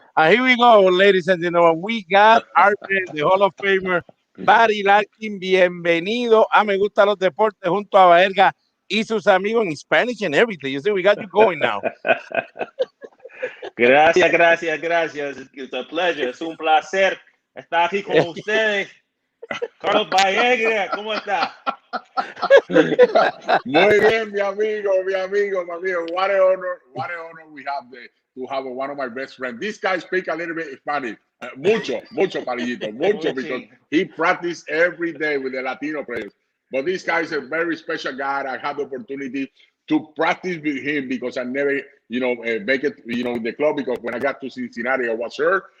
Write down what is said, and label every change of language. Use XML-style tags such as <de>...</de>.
<en>Here we go, ladies and gentlemen. We got our the Hall of Famer, Barry Larkin.</en> <es>Bienvenido a Me Gustan Los Deportes junto a Baerga y sus amigos</es> <en>in Spanish and everything. You see, we got you going now.</en> <es>Gracias.</es> <en>It's a pleasure.</en> <es>Es un placer estar aquí con ustedes. Carlos Baerga, ¿cómo está? Muy bien, mi amigo.</es> <en>What an honor we have to have one of my best friends. This guy speaks a little bit Spanish.</en> <es>Mucho, Palillito, mucho,</es> <en>because he practices every day with the Latino players. But this guy is a very special guy. I had the opportunity to practice with him because I never, make it, in the club, because when I got to Cincinnati, I was hurt.</en>